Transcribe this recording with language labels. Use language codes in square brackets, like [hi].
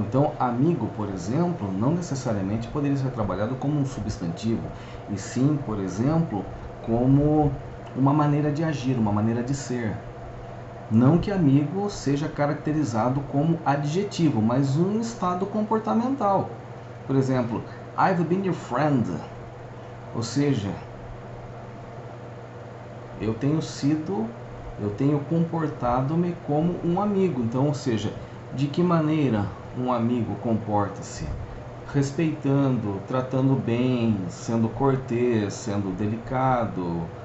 [pt] Então, amigo, por exemplo, não necessariamente poderia ser trabalhado como um substantivo, e sim, por exemplo, como uma maneira de agir, uma maneira de ser. Não que amigo seja caracterizado como adjetivo, mas um estado comportamental. Por exemplo, [en] I've been your friend. [pt] Ou seja, eu tenho comportado-me como um amigo. Então, ou seja, de que maneira um amigo comporta-se? Respeitando, tratando bem, sendo cortês, sendo delicado.